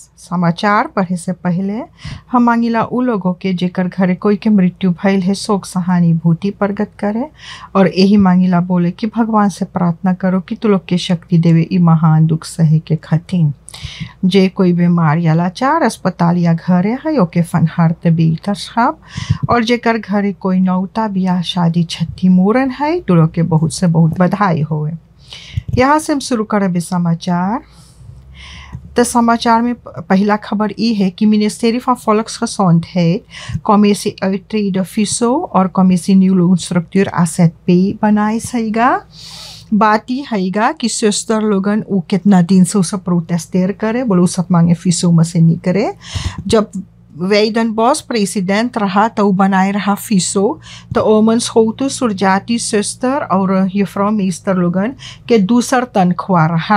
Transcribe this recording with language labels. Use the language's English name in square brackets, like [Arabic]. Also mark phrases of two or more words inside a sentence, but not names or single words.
[Caribbean Hindustani] समाचार पढ़े से पहले हम मांगिला उ लोगों के जेकर घरे कोई के मृत्यु भइल है शोक सहानुभूति प्रकट करे और यही मांगिला बोले कि भगवान से प्रार्थना करो कि तू लोग के शक्ति देवे ई महान दुख सहे के खातिर। जे कोई बीमार या लाचार अस्पताल या घरे है ओके फनहार तबीयत साहब और जेकर घरे कोई नौता ब्याह शादी छठी मूरन है तो लोग के बहुत से बहुत बधाई होए। यहाँ से हम शुरू करें समाचार। तो समाचार में पहला खबर ये है कि [Dutch] Ministerie van Volksgezondheid, Commissie Uittrede [Caribbean Hindustani] de FISO और [Dutch] Commissie Nieuw Loonstructuur [Caribbean Hindustani] AZP बनाई सहीगा। बात ही हैगा कि सिस्टर लोगन वो कितना दिन से सब प्रोटेस्टेर करे बोलो सब मांगे फिसो में से नहीं करे। जब वेदन बॉस प्रेसिडेंट रहा तो बनाए रहा फिसो तो ओमन छोटू सुरजाती सिस्टर और युफ्रा मिस्टर लोगन के दूसर तनख्वाह रहा।